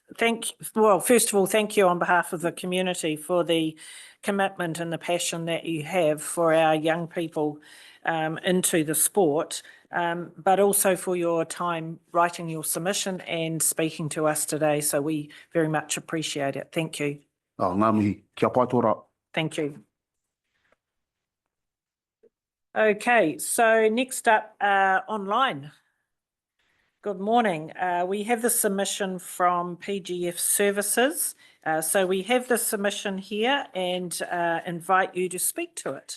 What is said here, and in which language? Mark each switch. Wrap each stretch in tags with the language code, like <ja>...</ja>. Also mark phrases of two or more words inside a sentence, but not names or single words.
<en>Well, first of all, thank you on behalf of the community for the commitment and the passion that you have for our young people into the sport, but also for your time writing your submission and speaking to us today. So we very much appreciate it. Thank you.</en> <mi>Oh, ngā mihi, kia pai tōra.</mi> <en>Thank you. Okay, so next up, online. Good morning. We have the submission from PGF Services. So we have the submission here and invite you to speak to it.</en>